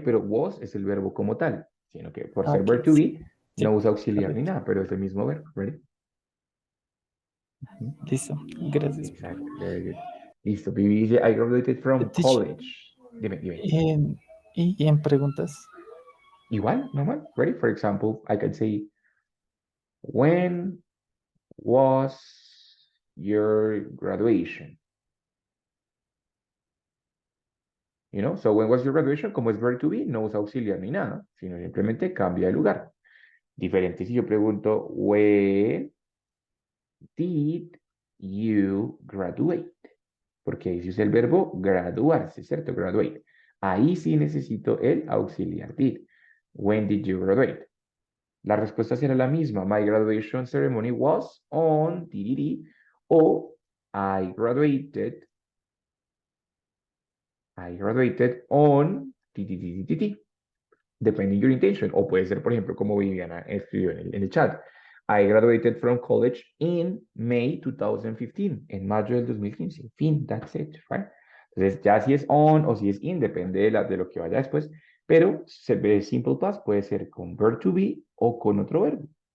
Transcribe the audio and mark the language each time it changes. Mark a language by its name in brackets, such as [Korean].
[Spanish] Pero was es el verbo como tal, sino que por ser verb to be no usa auxiliar ni nada, pero es el mismo verbo, ¿ready? Listo, gracias. Exacto, [English] very good. [Spanish] Listo, Vivi dice, [English] I graduated from college. [Spanish] Dime. Y en preguntas, igual, normal. [English] Ready? For example, I can say, when was your graduation? You know, so when was your graduation? [Spanish] Como es verb to be, no usa auxiliar ni nada, sino simplemente cambia de lugar. Diferente si yo pregunto, [English] when did you graduate? [Spanish] Porque ahí se usa el verbo graduarse, ¿cierto? Graduate. Ahí sí necesito el auxiliar did. [English] When did you graduate? [Spanish] La respuesta será la misma. [English] My graduation ceremony was on DDD o I graduated on DDD. Depending your intention. [Spanish] O puede ser, por ejemplo, como Viviana escribió en el chat. [English] I graduated from college in May 2015. [Spanish] En mayo del 2015. Fin, [English] that's it, right? [Spanish] Entonces, ya si es on o si es in, depende de lo que vaya después. Pero se ve simple past, puede ser con verb to be o con otro verbo.